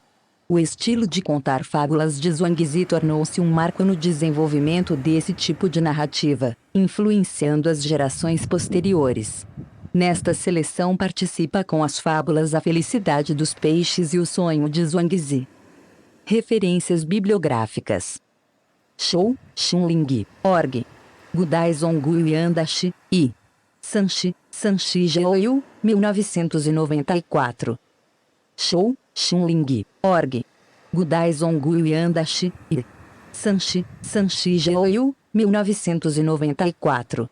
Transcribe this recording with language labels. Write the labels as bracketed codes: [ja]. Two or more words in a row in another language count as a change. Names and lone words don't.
[pt] O estilo de contar fábulas de Zhuangzi tornou-se um marco no desenvolvimento desse tipo de narrativa, influenciando as gerações posteriores. Nesta seleção participa com as fábulas A Felicidade dos Peixes e O Sonho de Zhuangzi. Referências bibliográficas. Shou, Xunling, Org. Gudai Zongu Yandashi, I. Sanshi, Sanshi Geoyu, 1994. Shou, Xunling, Org. Gudai Zongu Yandashi, I. Sanshi, Sanshi Geoyu, 1994.